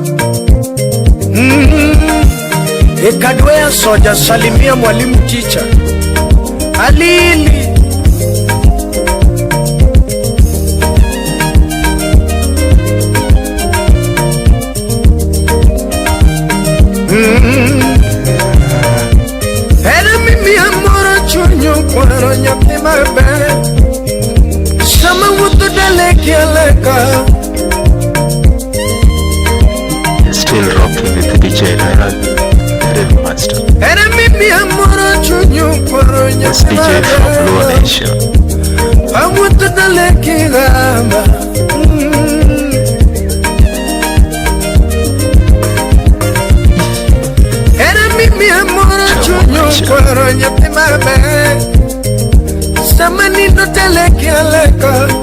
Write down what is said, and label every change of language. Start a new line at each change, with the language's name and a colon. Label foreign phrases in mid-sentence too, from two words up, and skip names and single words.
Luo (Kenya and Tanzania): Kadwea soja
Swahili: salimia mwalimu
Luo (Kenya and Tanzania): teacher Alili Era mimi amoro chunyo kwaro nyathi maber Sama wuto daleki aleka
English: Still rocking with the DJ Nairaj, Rave Master.
Luo (Kenya and Tanzania): Era mimi amoro chunyo kwaro
English: This
Luo (Kenya and Tanzania): nyathi
English: DJ from Blue
Luo (Kenya and Tanzania): maber
English: Nation.
Luo (Kenya and Tanzania): Awuto daleki gamba Mi amor chunyo kwaro nyathi maber Sama nindo teleki aleka